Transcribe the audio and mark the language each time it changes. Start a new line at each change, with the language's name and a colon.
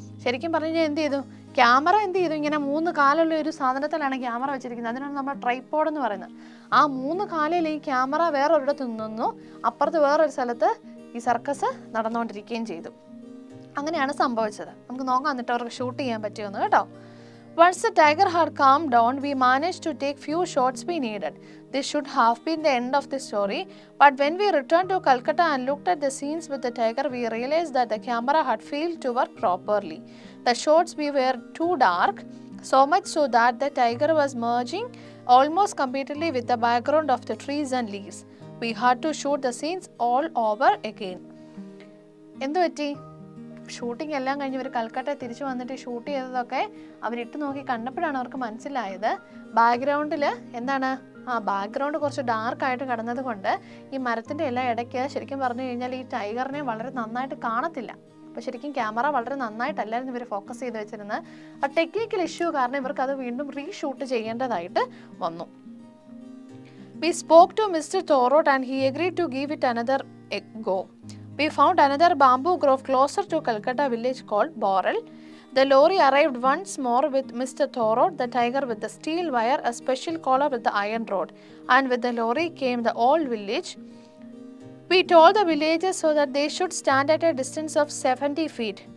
Malayalam: ശരിക്കും പറഞ്ഞു കഴിഞ്ഞാൽ എന്ത് ചെയ്തു, ക്യാമറ എന്ത് ചെയ്തു, ഇങ്ങനെ 3 കാലുള്ള ഒരു സാധനത്തിലാണ് ക്യാമറ വെച്ചിരിക്കുന്നത്. അതിനാണ് നമ്മൾ ട്രൈപോഡ് എന്ന് പറയുന്നത്. ആ 3 കാലിൽ ഈ ക്യാമറ വേറൊരിടത്ത് നിന്നു, അപ്പുറത്ത് വേറൊരു സ്ഥലത്ത് ഈ സർക്കസ് നടന്നുകൊണ്ടിരിക്കുകയും ചെയ്തു. അങ്ങനെയാണ് സംഭവിച്ചത്. നമുക്ക് നോക്കാം എന്നിട്ട് അവർക്ക് ഷൂട്ട് ചെയ്യാൻ പറ്റുമെന്ന് കേട്ടോ.
English: Once the tiger had calmed down, we managed to take few shots we needed. This should have been the end of the story. But when we returned to Calcutta and looked at the scenes with the tiger, we realized that the camera had failed to work properly. The shots were too dark, so much so that the tiger was merging almost completely with the background of the trees and leaves. We had to shoot the scenes all over again.
Malayalam: എന്തു പറ്റി, shooting എല്ലാം കഴിഞ്ഞ് ഇവർ കൽക്കട്ട തിരിച്ചു വന്നിട്ട് shoot ചെയ്തതൊക്കെ അവരിട്ട് നോക്കി കണ്ടപ്പോഴാണ് അവർക്ക് മനസ്സിലായത് ബാക്ക്ഗ്രൗണ്ടിൽ എന്താണ് ബാക്ക്ഗ്രൗണ്ട് കുറച്ച് ഡാർക്കായിട്ട് കിടന്നത് കൊണ്ട് ഈ മരത്തിൻ്റെ എല്ലാം ഇടയ്ക്ക് ശരിക്കും പറഞ്ഞു കഴിഞ്ഞാൽ ഈ ടൈഗറിനെ വളരെ നന്നായിട്ട് കാണത്തില്ല. അപ്പോൾ ശരിക്കും ക്യാമറ വളരെ നന്നായിട്ടല്ലായിരുന്നു ഇവർ ഫോക്കസ് ചെയ്ത് വെച്ചിരുന്നത്. ആ ടെക്നിക്കൽ ഇഷ്യൂ കാരണം ഇവർക്ക് അത് വീണ്ടും റീഷൂട്ട് ചെയ്യേണ്ടതായിട്ട് വന്നു.
English: We spoke to Mr. Thorold and he agreed to give it another go. We found another bamboo grove closer to Calcutta village called Borel. The lorry arrived once more with Mr. Thorold, the tiger with the steel wire, a special collar with the iron rod. And with the lorry came the old village. We told the villagers so that they should stand at a distance of 70 feet.